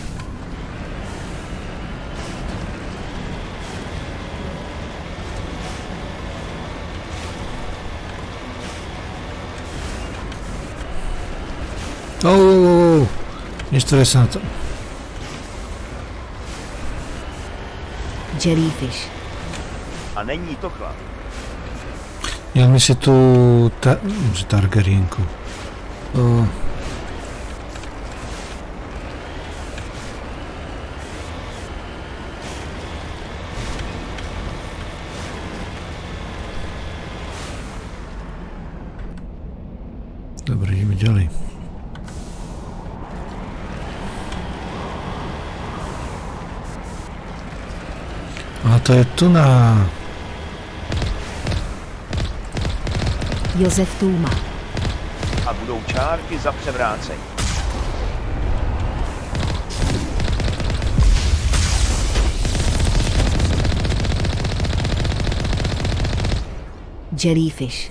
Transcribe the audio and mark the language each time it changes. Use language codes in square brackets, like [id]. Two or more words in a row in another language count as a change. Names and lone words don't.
[cs] Neštvraj se na to. Jellyfish. A není to chlap. Měl mi si tu Targaryenku. [sk] Dobre, ideme ďalej. [cs] A to je tu na... Josef Tůma. A budou čárky za převrácení. Jellyfish.